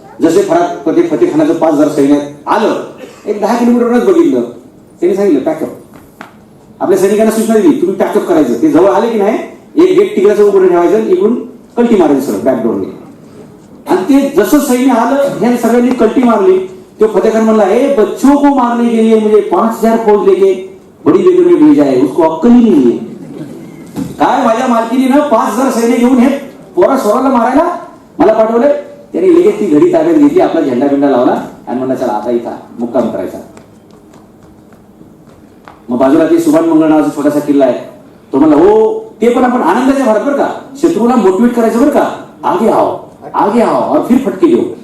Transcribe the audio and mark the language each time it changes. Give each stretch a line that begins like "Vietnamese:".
Marathi: जसे फतेह खानाचं 5000 सैन्य आलं, एक 10 किलोमीटरच बघितलं, त्यांनी सांगितलं पॅकअप. आपल्या सैनिकांना सूचना दिली तुम्ही पॅकअप करायचं. ते जवळ आले की नाही, एक गेट तिकडाचं उभं ठेवायचं, इकडून कल्टी मारायचं सगळं बॅकडोरने. आणि ते जसं सैन्य आलं ह्या सगळ्यांनी कल्टी मारली. तो फतेह खान म्हणला,
Hindi: हे बच्चों को मारने के लिए मुझे 5000 फौज लेके बड़ी जगह में भेजा है, उसको अक्कल ही नहीं है.
Marathi: काय माझ्या मालकीने 5000 सैन्य घेऊन हे पोरा सोराला मारायला मला पाठवलंय. त्यांनी लगेच ती घडी ताब्यात घेतली, आपला झेंडा बिंडा लावला आणि म्हणला चला आता इथं मुक्काम करायचा. मग बाजूला ते सुभान मंगळ नावाचा छोटासा किल्ला आहे, तो म्हणला हो ते पण आपण आनंदाच्या भरात बरं का, शत्रूला मोटिवेट करायचं बरं का,
Hindi: आगे आओ और फिर
Marathi: फटके देऊ.